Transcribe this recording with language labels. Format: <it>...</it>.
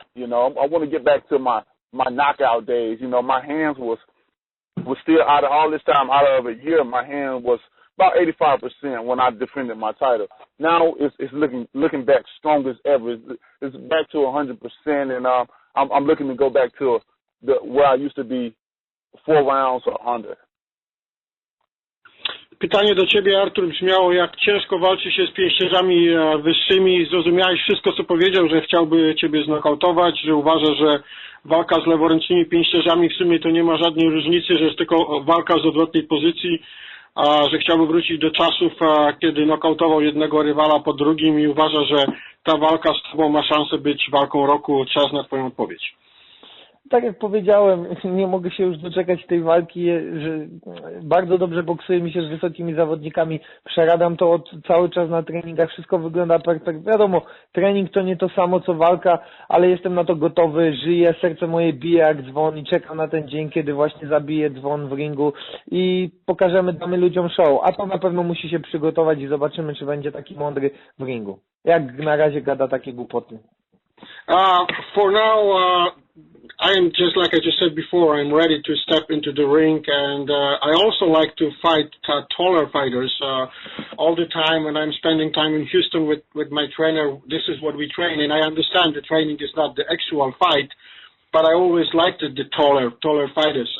<en>I want to get back to my knockout days. My hands was still out of all this time, out of a year. My hand was about 85% when I defended my title. Now it's looking back strong as ever. It's back to 100%, and I'm looking to go back to where I used to be 4 rounds or under.</en> <pl>Pytanie do Ciebie, Artur, brzmiało, jak ciężko walczy się z pięściarzami wyższymi. Zrozumiałeś wszystko, co powiedział, że chciałby Ciebie znokautować, że uważa, że walka z leworęcznymi pięściarzami w sumie to nie ma żadnej różnicy, że jest tylko walka z odwrotnej pozycji. że chciałby wrócić do czasów, kiedy nokautował jednego rywala po drugim i uważa, że ta walka z tobą ma szansę być walką roku. Czas na twoją odpowiedź. Tak jak powiedziałem, nie mogę się już doczekać tej walki, że bardzo dobrze boksuję mi się z wysokimi zawodnikami, przeradam to cały czas na treningach, wszystko wygląda perfekt. Wiadomo, trening to nie to samo co walka, ale jestem na to gotowy, żyję, serce moje bije jak dzwon i czekam na ten dzień, kiedy właśnie zabiję dzwon w ringu i damy ludziom show, a to na pewno musi się przygotować i zobaczymy, czy będzie taki mądry w ringu. Jak na razie gada takie głupoty.</pl> <en>For now, I am just like I just said before. I'm ready to step into the ring, and I also like to fight taller fighters all the time. And I'm spending time in Houston with my trainer. This is what we train, and I understand the training is not the actual fight, but I always liked the taller fighters.</en>